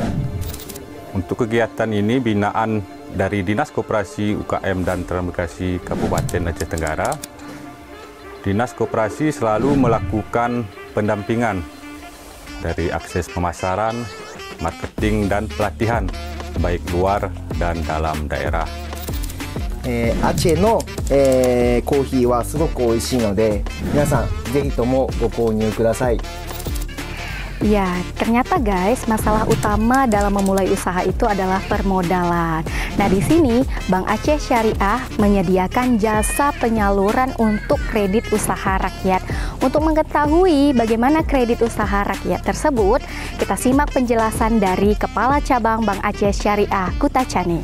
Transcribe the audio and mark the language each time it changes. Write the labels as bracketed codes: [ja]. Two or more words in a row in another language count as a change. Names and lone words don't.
[id] Untuk kegiatan ini binaan dari Dinas Koperasi UKM dan Transmigrasi Kabupaten Aceh Tenggara. Dinas Koperasi selalu melakukan pendampingan dari akses pemasaran, marketing, dan pelatihan baik luar dan dalam daerah. [ja] Aceh の、コーヒーはすごく美味しいので、皆さんぜひともご購入ください。 [id] Ya, ternyata guys, masalah utama dalam memulai usaha itu adalah permodalan. Nah, di sini Bank Aceh Syariah menyediakan jasa penyaluran untuk kredit usaha rakyat. Untuk mengetahui bagaimana kredit usaha rakyat tersebut, kita simak penjelasan dari Kepala Cabang Bank Aceh Syariah, Kutacani.